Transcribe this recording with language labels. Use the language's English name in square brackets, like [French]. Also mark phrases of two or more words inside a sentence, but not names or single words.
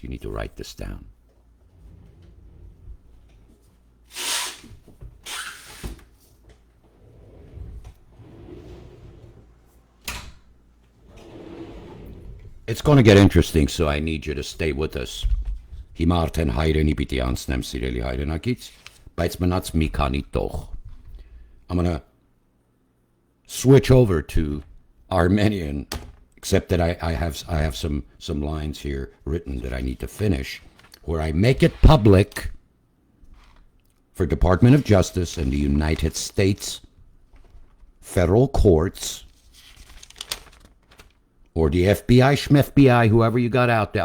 [English] You need to write this down. It's going to get interesting, so I need you to stay with us. [Armenian] Հիմա արդեն հայրենի պիտի անցնեմ, սիրելի հայրենակից, բայց մնաց մի քանի տող. [English] I'm going to switch over to Armenian, except that I have some lines here written that I need to finish, where I make it public for Department of Justice and the United States federal courts, or the FBI, SHMFBI, whoever you got out there.